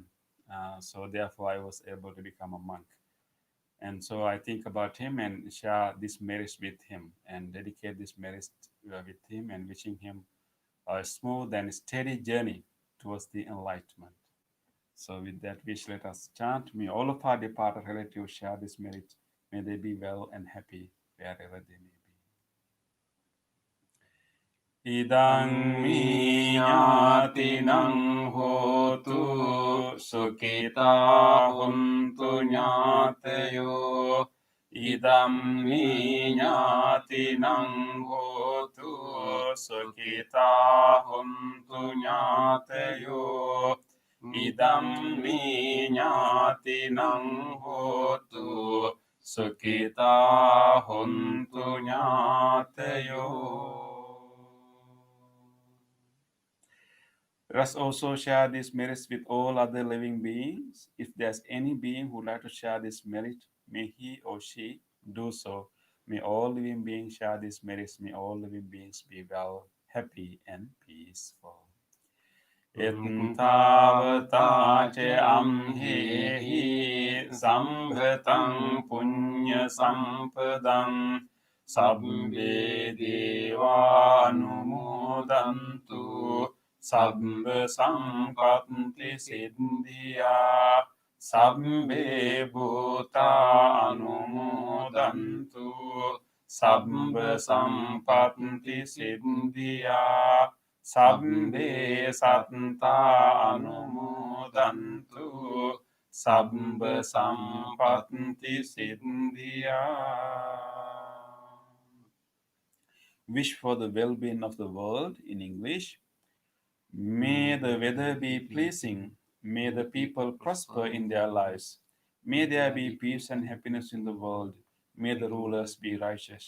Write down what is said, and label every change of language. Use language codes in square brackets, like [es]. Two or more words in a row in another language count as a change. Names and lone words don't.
[en] So therefore, I was able to become a monk. And so I think about him and share this merits with him and dedicate this merits with him, and wishing him a smooth and steady journey towards the enlightenment. So, with that wish, let us chant. May all of our departed relatives share this merit. May they be well and happy wherever they may be. [pi] Idang mi ñātinang hotu sukita huntu ñātayo. Idam mi ñātinang hotu sukita huntu ñātayo. Idam mi ñātinang hotu sukita huntu ñātayo. [en] Let us also share this merit with all other living beings. If there's any being who would like to share this merit, may he or she do so. May all living beings share this merit. May all living beings be well, happy, and peaceful. [pi] Ettavata che amhehi sambhatam punya sampadam sabbe deva anumodantu sabba sampatti siddhya sabbe bhuta anumodantu sabba sampatti siddhya sabbe satta anumodantu sabba sampatti siddhya. [en] Wish for the well-being of the world in English. May the weather be pleasing. May the people prosper in their lives. May there be peace and happiness in the world. May the rulers be righteous.